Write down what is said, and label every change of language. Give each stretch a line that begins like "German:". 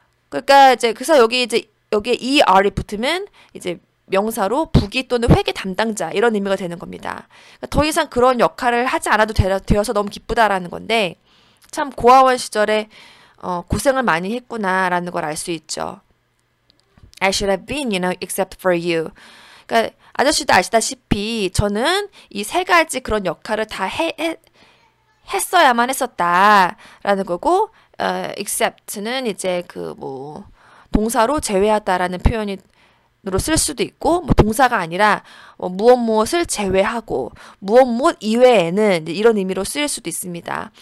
Korean: 그러니까 이제 그래서 여기에 ER이 붙으면 이제 명사로 부기 또는 회계 담당자 이런 의미가 되는 겁니다. 그러니까 더 이상 그런 역할을 하지 않아도 되어서 너무 기쁘다라는 건데 참 고아원 시절에 고생을 많이 했구나라는 걸 알 수 있죠.
English: I should have been, except for you.
Korean: 그러니까 아저씨도 아시다시피 저는 이 세 가지 그런 역할을 다 했어야만 했었다라는 거고, except는 이제 그 뭐 동사로 제외하다라는 표현으로 쓸 수도 있고, 뭐 동사가 아니라 무엇을 제외하고 무엇 이외에는 이런 의미로 쓰일 수도 있습니다.